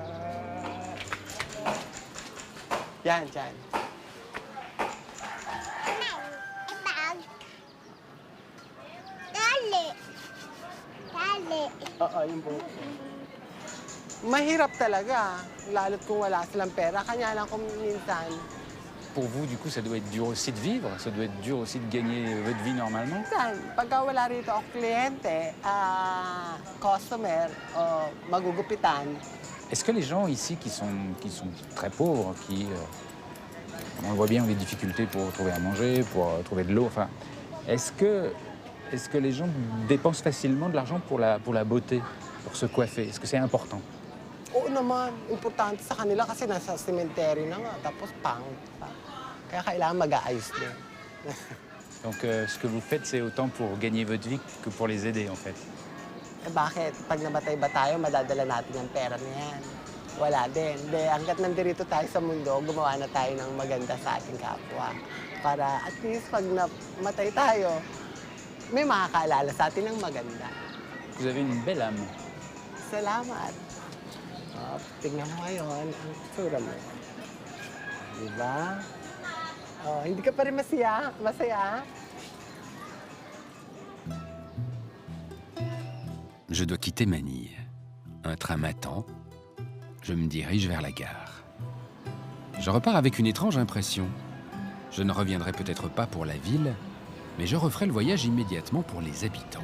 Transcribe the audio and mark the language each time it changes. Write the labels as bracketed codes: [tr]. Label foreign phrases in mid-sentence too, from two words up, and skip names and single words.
[tl] Yan, dyan. Oo, yung buhok. Mahirap talaga, lalo't kung wala silang pera. Kanya lang kung minsan. [fr] Pour vous, du coup, ça doit être dur aussi de vivre, ça doit être dur aussi de gagner votre vie normalement. [tl] Minsan, pagka wala rito ako kliyente, customer, magugupitan. [fr] Est-ce que les gens ici qui sont très pauvres, on le voit bien, ont des difficultés pour trouver à manger, pour trouver de l'eau, enfin, est-ce que les gens dépensent facilement de l'argent pour la beauté, pour se coiffer? Est-ce que c'est important? [tl] Oo naman, importante sa kanila kasi nasa cemetery na nga, tapos pangit pa. Kaya kailangan mag-aayos din. [fr] Donc ce que vous faites, c'est autant pour gagner votre vie que pour les aider, en fait. [tl] Eh bakit? Pag namatay ba tayo, madadala natin ang pera na yan? Wala din. Hanggat nandito tayo sa mundo, gumawa na tayo ng maganda sa ating kapwa. Para [en] at least [tl] pag namatay tayo, may makakaalala sa atin ng maganda. [fr] Vous avez une belle âme. [tl] Salamat. Tingnan mo ngayon ang tsura mo. Diba? Hindi ka pa rin masaya? [fr] Je dois quitter Manille. Un train m'attend. Je me dirige vers la gare. Je repars avec une étrange impression. Je ne reviendrai peut-être pas pour la ville, mais je referai le voyage immédiatement pour les habitants.